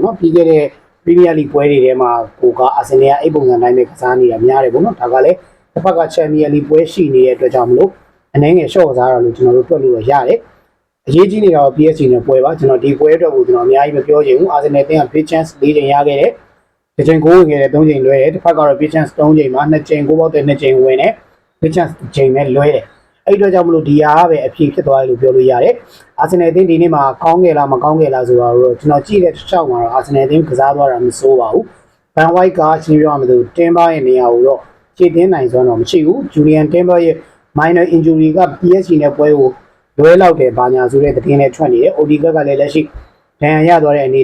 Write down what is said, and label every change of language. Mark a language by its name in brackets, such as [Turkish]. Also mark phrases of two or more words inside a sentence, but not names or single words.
[Burmese] နော်ပြီးခဲ့တဲ့ပရီးမီးယားလိပွဲတွေထဲမှာကိုကအာဆင်နယ်ကအိတ်ပုံစံတိုင်းပဲကစားနေတာများတယ်ပေါ့နော်ဒါကလည်းတစ်ဖက်ကချန်ပီယံလိပွဲရှိနေတဲ့အတွက်ကြောင့်မလို့အနေငယ်ရှော့ကစားရလို့ကျွန်တော်တို့တွက်လို့ရရတယ်အရေးကြီးနေတာက PSG နဲ့ပွဲပါကျွန်တော်ဒီပွဲအတွက်ကိုကျွန်တော်အများကြီးမပြောချင်ဘူးအာဆင်နယ်အသင်းက [English] big chance [Burmese] 4 ချိန်ရ ခဲ့တယ်တစ်ချိန်9ဝင်ခဲ့တယ်3ချိန်လွဲတယ်တစ်ဖက်ကတော့ [English] big chance [Burmese] 3 ချိန်မှာ2ချိန်9ပေါက်တဲ့2ချိန်ဝင်တယ် [English] big chance [Burmese] ချိန်နဲ့လွဲတယ်အဲ့အတွက်ကြောင့်မလို့ဒီဟာကပဲအဖြေဖြစ်သွားတယ်လို့ပြောလို့ရတယ်အာဆင်နယ်အသင်းဒီနေ့မှာကောင်းခဲ့လားမကော င်းခဲ့လားဆိုတာတော့ကျွန်တော်ကြည့်တဲ့တစ်ချောင်းမှာတော့အာဆင်နယ်အသင်းကစားသွားတာမစိုးပါဘူးဘန်ဝိုက်ကရှင်းပြရမယ်ဆိုတင်ပါရဲ့နေရာကိုတော့ခြေတင်းနိုင်စွမ်းတော့မရှိဘူးဂျူလီ ယန်တင်ပါရဲ့ [English] minor injury [Burmese] က PSG နဲ့ပွဲကိုလွဲလောက်တယ်ဘာညာဆိုတဲ့သတင်းနဲ့ထွက်နေတယ် OD ကလည်းလက်ရှိဒဏ်ရာရသွားတဲ့အနေ